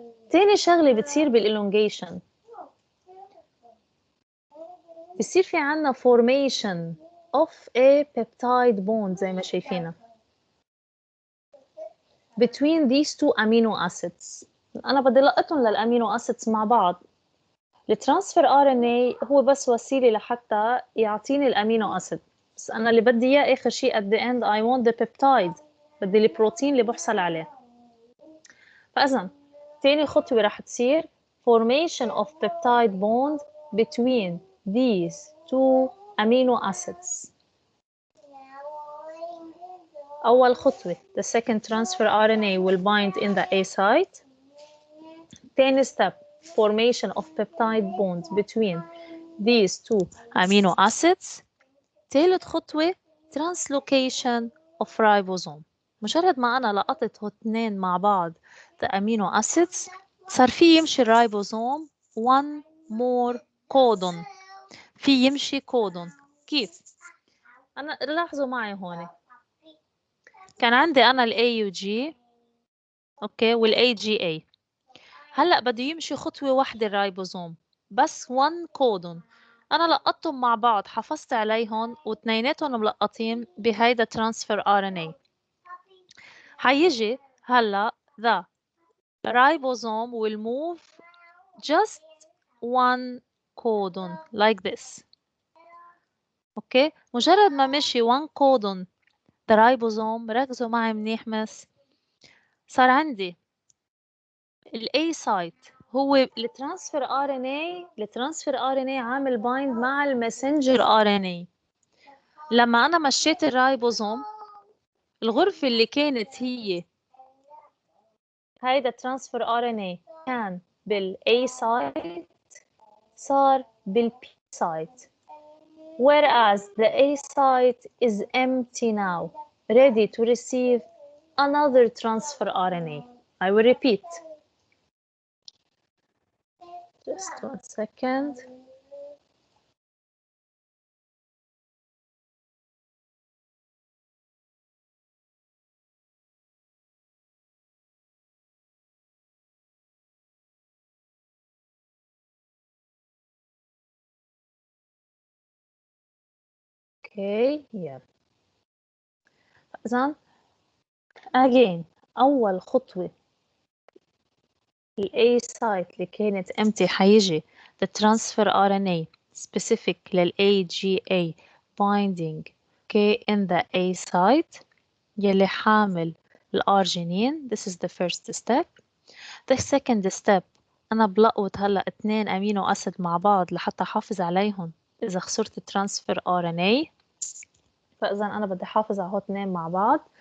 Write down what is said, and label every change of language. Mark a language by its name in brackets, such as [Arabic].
[Arabic] تاني شغلة بتصير بالelongation بصير في عنا formation of a peptide bond زي ما شايفينها between these two amino acids. أنا بدي لقطهم للأمينو acids مع بعض. الترانسفير RNA هو بس وسيلة لحتى يعطيني الأمينو أسيد بس أنا اللي بدي إياه آخر شيء at the end I want the peptide بدي البروتين اللي بحصل عليه. فإذن تاني خطوة رح تصير formation of peptide bond between these two amino acids. [English] أول خطوة the second transfer RNA will bind in the A site. تاني step formation of peptide bonds between these two amino acids. ثالث خطوة translocation of ribosome. [Arabic] مجرد ما أنا لقطت اثنين مع بعض the amino acids صار في يمشي الرايبوزوم one more codon في يمشي codon. كيف؟ أنا لاحظوا معي هون كان عندي أنا ال AUG أوكي وال AGA هلأ بده يمشي خطوة واحدة الرايبوزوم بس one codon أنا لقطتهم مع بعض، حافظت عليهم واثنيناتهم ملقطين بهيدا transfer RNA. [English] حيجي هلا the ribosome will move just one codon like this. [Arabic] اوكي، مجرد ما مشي one codon the ribosome، ركزوا معي منيح مس، صار عندي ال A site هو الترانسفير RNA عامل بايند مع الماسنجر RNA. لما أنا مشيت الرايبوزوم، الغرفة اللي كانت هي هيدا الترانسفير RNA كان بال A site صار بال P site. [English] Whereas the A site is empty now, ready to receive another transfer RNA. I will repeat. Just 1 second. [Arabic] Okay, yeah. إذن again أول خطوة ال A site اللي كانت empty حيجي the transfer RNA specific لل AGA binding okay in the A site يلي حامل الأرجينين. [English] This is the first step. [Arabic] The second step أنا بلقط هلا 2 أمينو أسيد مع بعض لحتى أحافظ عليهم إذا خسرت الترانسفير RNA. فإذا أنا بدي أحافظ على هو 2 مع بعض.